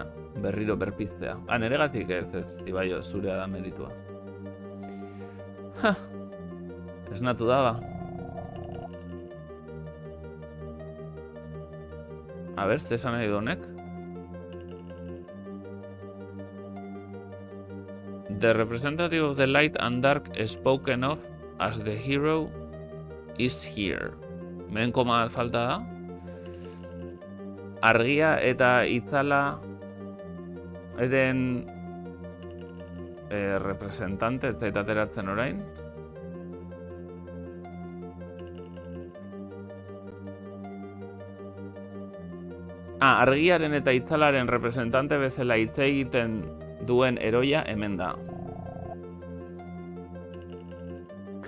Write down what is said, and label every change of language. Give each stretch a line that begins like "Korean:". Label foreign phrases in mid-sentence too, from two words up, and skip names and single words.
Basque: Berriro berpiztea. Neregatik ez, Ibaio, zurea da meritua. Esnatu da, ba. A ber, zesan nahi honek.
English: The representative of the light and dark spoken of as the hero is here.
Basque: Mehen koma falta da. Argia eta itzala eren representante, ez zait ateratzen orain. Argiaren eta itzalaren representante bezala hitz egiten duen heroia hemen da.